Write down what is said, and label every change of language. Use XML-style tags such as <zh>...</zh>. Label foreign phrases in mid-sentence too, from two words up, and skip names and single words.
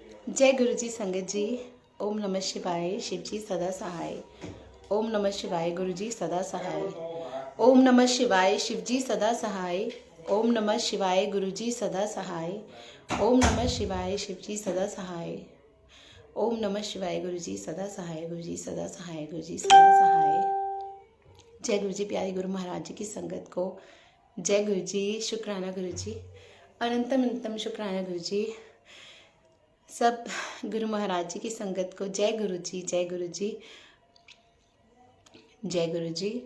<hi>जय गुरु जी संगत जी। ओम नमः शिवाय, शिव जी सदा सहाय। ओम नमः शिवाय, गुरु जी सदा सहाय। ओम नमः शिवाय, शिव जी सदा सहाय। ओम नमः शिवाय, गुरु जी सदा सहाय। ओम नमः शिवाय, शिव जी सदा सहाय। ओम नमः शिवाय, गुरु जी सदा सहाय। गुरु जी सदा सहाय, गुरु जी सदा सहाय। जय गुरु जी, प्यारे गुरु महाराज जी की संगत को जय गुरु जी। शुक्राना गुरु जी, अनंतम अनंतम शुक्राना गुरु जी। सब गुरु महाराज जी की संगत को जय गुरु जी, जय गुरु जी, जय गुरु जी।</hi>